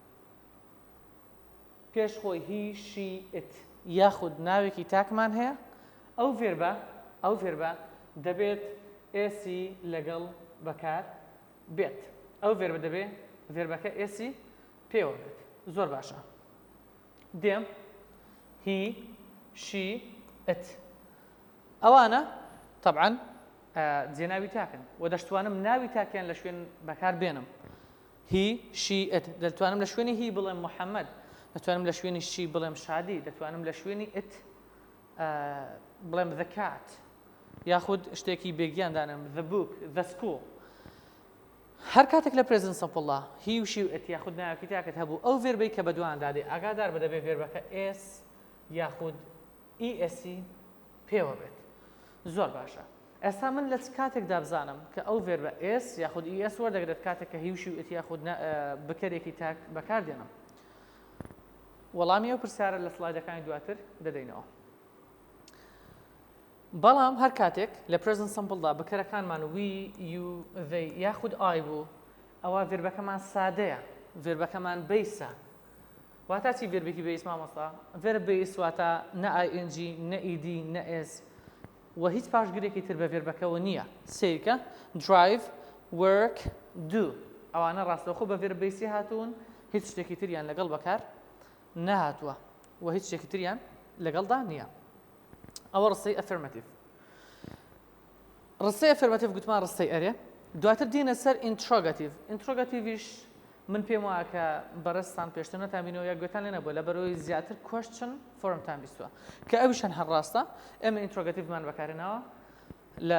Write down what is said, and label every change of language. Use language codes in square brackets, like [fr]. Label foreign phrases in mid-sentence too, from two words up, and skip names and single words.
[ckb] پێش خۆی [en] he she it [ckb] یاخود ناوێکی تاکمان هەیە ئەو ڤێربە دەبێت ئێسی لەگەڵ بەکار بێت ئەو ڤێربە دەبێت ڤێربەکە ئێسی پێوە بێت زۆر باشە دێم [en] he she it [ckb] ئەوانە طبعاً جێناوی تاکن و دەشتوانم ناوی تاکیان لە شوێن بەکار بێنم [en] he she it [ckb] دەتوانم لە شوێنی هی بڵێم محەممەد دەتوانم لە شوێنی شی بڵێم شادی دەتوانم لە شوێنی ئت بڵێم [en] the cat [ckb] یاخود شتێکی بێگیان دانم [en] the book the school [ckb] هەر کاتێک لە پرزنت سمپڵدا هی و شی و ئت یاخود ناوێکی تاکت هەبوو ئەو ڤێربەی کە بەدوان دادێ ئاگادار بە دەبێت ڤێربەکە ئێس یاخود ئیئسی پێوە بێت زۆر باشە ئێستا من لە کاتێکدا بزانم کە ئەو ڤێربە ئێس یاخود ئیئس وەردەگرێت کاتێک کە هی و شی و ئت یاخود بەکارێکی تاک بەکاردێنم وەڵامی ئەو پرسیارە لە سڵایدەکانی دواتر دەدەینەوە بەڵام هەر کاتێک لە پرزنت سمپڵدا بەکارەکانمان [en] we you they [ckb] یاخود ئای بوو ئەوە ڤێربەکەمان سادەیە ڤێربەکەمان بەیسە واتە چی ڤێربێکی بەیس مامۆستا ڤێرب بەیس واتە نە ING نە ED نە S و هیچ پاشگرێکی تر بە ڤێربەکەەوە نییە سیرکە [en] drive work do [ckb] ئەوانە ڕاستەوخۆ بە ڤێرب بەیسی هاتوون هیچ شتێکی تریان لەگەڵ بەکار نەهاتووە و هیچ شتێکی تریان لەگەڵدا نییە ئەوە ڕستەی ئەفێرمەتیڤ ڕستەی ئەفێرمەتیڤ گوتمان ڕستەی ئەرێ دواتر دێنە سەر ئینترۆگەتیڤیش من پێم وایە کە بەڕێستان پێشتر نەتانبینەوە یا گوێتان لێ نەبووە لە بەرەوەی زیاتر کوێشن فۆرمتان بیستووە کە ئەویشان هەر ڕاستە ئێمە ئینترۆگەتیڤمان بەکارێنەوە لە